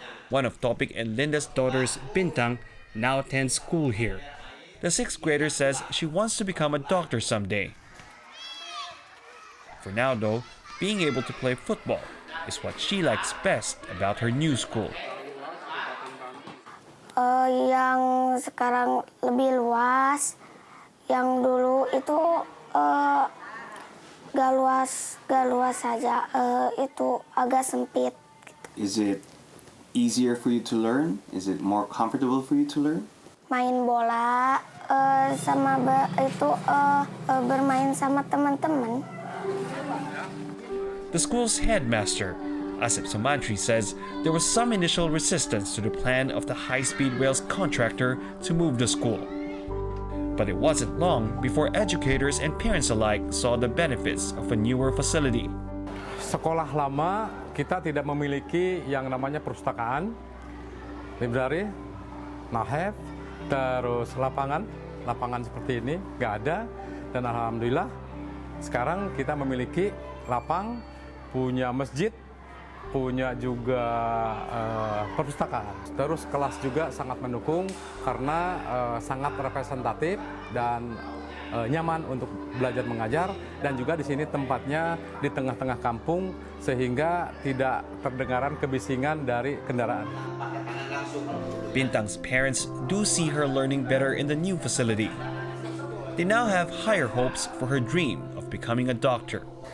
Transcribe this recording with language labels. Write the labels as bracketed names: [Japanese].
[English] One of Topik and Linda's daughters, Bintang, now attends school here. The 6th grader says she wants to become a doctor someday. For now, though, being able to play football is what she likes best about her new school. [Indonesian] Yang sekarang lebih luas, yang dulu itu gak luas saja, itu agak sempit. [English] Is it easier for you to learn? Is it more comfortable for you to learn? [Indonesian] Main bola sama bermain sama teman-teman. [English] The school's headmaster, Asip Sumantri, says there was some initial resistance to the plan of the high-speed rail's contractor to move the school. But it wasn't long before educators and parents alike saw the benefits of a newer facility. [Indonesian] Sekolah lama kita tidak memiliki yang namanya perpustakaan, library, nahef, terus lapangan seperti ini nggak ada. Dan alhamdulillah sekarang kita memiliki lapang, punya masjid, punya juga perpustakaan. Terus kelas juga sangat mendukung karena sangat representatif dan nyaman untuk belajar mengajar, dan juga di sini tempatnya di tengah-tengah kampung sehingga tidak terdengaran kebisingan dari kendaraan. [English] Bintang's parents do see her learning better in the new facility. They now have higher hopes for her dream of becoming a doctor.